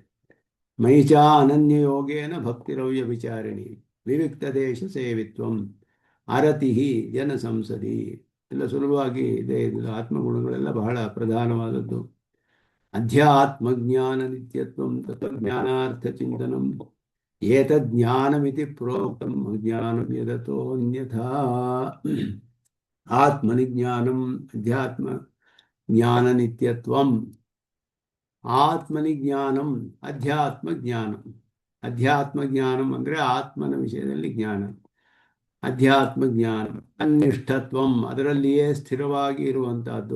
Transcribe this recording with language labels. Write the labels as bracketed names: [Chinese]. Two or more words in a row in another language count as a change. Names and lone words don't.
[Sanskrit] ಮೈಚಾ ಅನನ್ಯ ಯೋಗೇನ ಭಕ್ತಿರವ್ಯ ವಿಚಾರಿಣಿ ವಿವಿಕ್ತ ದೇಶ ಸೇವಿತ್ವಂ ಅರತಿ ಜನಸಂಸದಿ. [Kannada] ಎಲ್ಲ ಸುಲಭವಾಗಿ ಇದೆ. ಇದು ಆತ್ಮಗುಣಗಳೆಲ್ಲ ಬಹಳ ಪ್ರಧಾನವಾದದ್ದು. [Sanskrit] ಅಧ್ಯಾತ್ಮಜ್ಞಾನ ನಿತ್ಯತ್ವಂ ತತ್ವಜ್ಞಾನಾರ್ಥ ಚಿಂತನಂ ಏತಜ್ಞಾನಮಿತಿ ಪ್ರೋಕ್ತಂ ಅಜ್ಞಾನಂ ಯದತೋನ್ಯಥಾ. ಆತ್ಮನಿಜ್ಞಾನಂ ಅಧ್ಯಾತ್ಮ ಜ್ಞಾನ ನಿತ್ಯತ್ವಂ. ಆತ್ಮನಿಜ್ಞಾನಂ ಅಧ್ಯಾತ್ಮ ಜ್ಞಾನಂ. ಅಧ್ಯಾತ್ಮ ಜ್ಞಾನಂ [Kannada] ಅಂದರೆ ಆತ್ಮನ ವಿಷಯದಲ್ಲಿ ಜ್ಞಾನ. [Sanskrit] ಅಧ್ಯಾತ್ಮ ಜ್ಞಾನ ಅನಿಷ್ಠತ್ವಂ, [Kannada] ಅದರಲ್ಲಿಯೇ ಸ್ಥಿರವಾಗಿ ಇರುವಂತಹದ್ದು.